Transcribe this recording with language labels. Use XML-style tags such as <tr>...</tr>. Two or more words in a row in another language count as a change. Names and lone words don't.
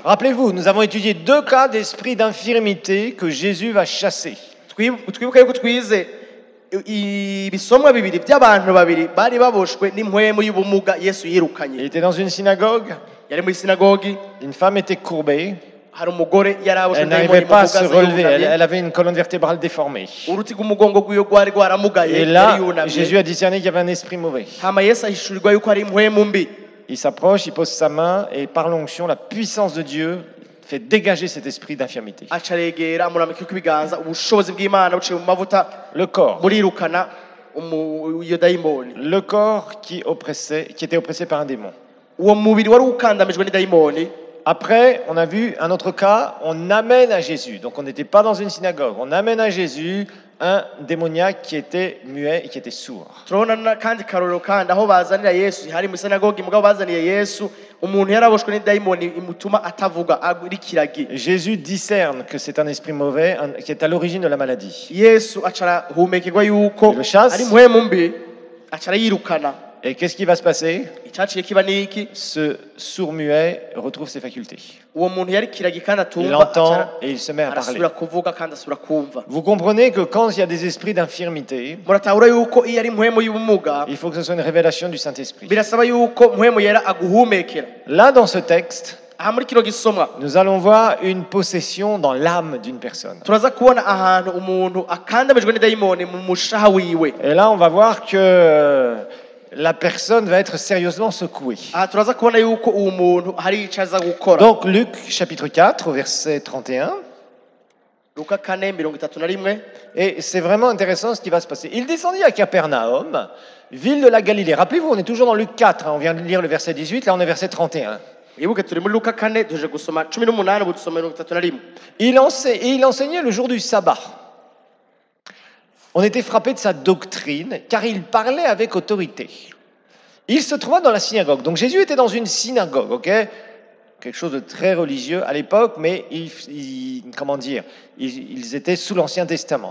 <fr>Rappelez-vous, nous avons étudié 2 cas d'esprit d'infirmité que Jésus va chasser.</fr> <rn>twibuke yuko twize ibisomwa bibiri by'abantu babiri bari baboshwe n'impwemu y'ubumuga Yesu yirukanye.</rn> <fr>Il était dans une synagogue,</fr> <rn>yari muri sinagogi,</rn> <fr>une femme était courbée,</fr> <rn>hari umugore yaraboshwe</rn> <fr>Elle</fr> <rn>n'idayimoni</rn> <fr>n'arrivait</fr> <rn>mu</rn> <fr>pas à se</fr> <rn>bugaza</rn> <fr>relever, elle</fr> <rn>yunamye</rn> <fr>avait une colonne vertébrale déformée.</fr> <rn>uruti rw'umugongo rwiwe rwari rwaramugaye</rn> <fr>Et</fr> <rn>yari</rn> <fr>là,</fr> <rn>yunamye</rn> <fr>Jésus a discerné qu'il y avait un esprit mauvais.</fr> <rn>hama yesu ahishurirwa yuko hari impwemu mbi</rn> <fr>Il s'approche, il pose sa main et par l'onction, la puissance de Dieu fait dégager cet esprit d'infirmité.</fr> <rn>aca aregera amurambika ibiganza ubushobozi bw'imana buciye mu mavuta</rn> <fr>Le corps.</fr> <rn>burirukana iyo dayimoni</rn> <fr>Le corps qui était oppressé par un démon.</fr> <rn>uwo mubiri wari ukandamijwe n'idayimoni.</rn> <fr>Après, on a vu un autre cas, on amène à Jésus. Donc on n'était pas dans une synagogue. On amène à Jésus un démoniaque qui était muet et qui était sourd.</fr> <rn>turabona kandi karorero kandi aho bazanira yesu hari mu sinagogi mugabo bazaniye yesu umuntu yaraboshwe n'idayimoni imutuma atavuga ari kiragi.</rn> <fr>Jésus discerne que c'est un esprit mauvais qui est à l'origine de la maladie.</fr> <rn>yesu aca arahumekerwa yuko</rn> <fr>Il le chasse.</fr> <rn>ari impwemu mbi aca arayirukana.</rn> <fr>Et qu'est-ce qui va se passer?</fr> <rn>Icyaciye kiba ni iki?</rn> <fr>Ce sourd-muet retrouve ses facultés.</fr> <rn>uwo muntu yari kiragi kandi</rn> <fr>Il</fr> <rn>atumva</rn> <fr>entend et il se met à parler.</fr> <rn>arasubira kuvuga kandi asubira kumva.</rn> <fr>Vous comprenez que quand il y a des esprits d'infirmité,</fr> <rn>muratahura yuko iyo ari impwemu y'ubumuga</rn> <fr>il faut que ce soit une révélation du Saint-Esprit.</fr> <rn>birasaba yuko impwemu yera aguhumekera.</rn> <fr>Là, dans ce texte,</fr> <rn>aha muri kino gisomwa</rn> <fr>nous allons voir une possession dans l'âme d'une personne.</fr> <rn>turaza kubona ahantu umuntu akandamijwe n'idayimoni mu mushaha wiwe.</rn> <fr>Et là, on va voir que la personne va être sérieusement secouée.</fr> <rn>aha turaza kubona yuko uwo muntu hari icyo aza gukora.</rn> <fr>Donc, Luc, chapitre 4, au verset 31.</fr> <rn>Luka 4:31.</rn> <fr>Et c'est vraiment intéressant ce qui va se passer. Il descendit à Capernaum, ville de la Galilée. Rappelez-vous, on est toujours dans Luc 4, hein, on vient de lire le verset 18, là on est verset 31.</fr> <rn>Ibuke turi muri Luka 4 tuje gusoma 18 ubu dusoma 31.</rn> <fr>Il enseignait le jour du sabbat. On était frappé de sa doctrine, car il parlait avec autorité. Il se trouvait dans la synagogue. Donc Jésus était dans une synagogue, ok? Quelque chose de très religieux à l'époque, mais ils étaient sous l'Ancien Testament.</fr>